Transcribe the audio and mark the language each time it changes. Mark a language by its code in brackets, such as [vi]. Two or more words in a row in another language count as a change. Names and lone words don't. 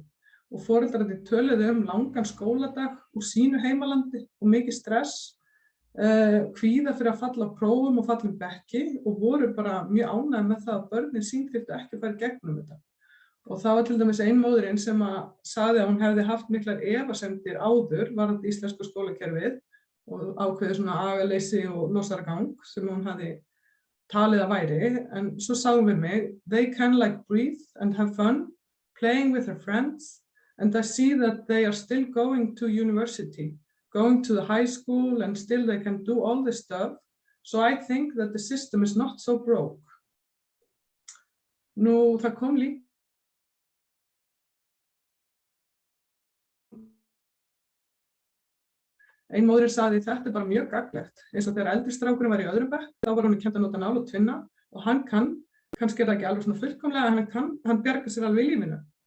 [is] Og foreldrarnir töluðu langan skóladag úr sínu heimalandi og mikið stress, kvíða fyrir að falla á prófum og falla bekki og voru bara mjög ánægðir með það að börnin sín þyrftu ekki að fara gegnum þetta. Og það var til dæmis ein móðirin sem sagði að hún hefði haft miklar efasemdir áður varðandi íslenska skólakerfið og ákveðið svona agaleysi og losaragang sem hún hafði talið að væri, en svo sagði hún við mig, [en] they can like breathe and have fun, playing with their friends, and I see that they are still going to university, going to the high school, and still they can do all this stuff, so I think that the system is not so broke. [is] Nú, það kom líka ein móðirin sagði þetta bara mjög gagnlegt, eins og þegar eldri strákurinn var í öðrum bekk, þá var honum kennt að nota nál og tvinna og hann kannski er það ekki alveg svona fullkomlega, en hann bjargar sér alveg í lífinu.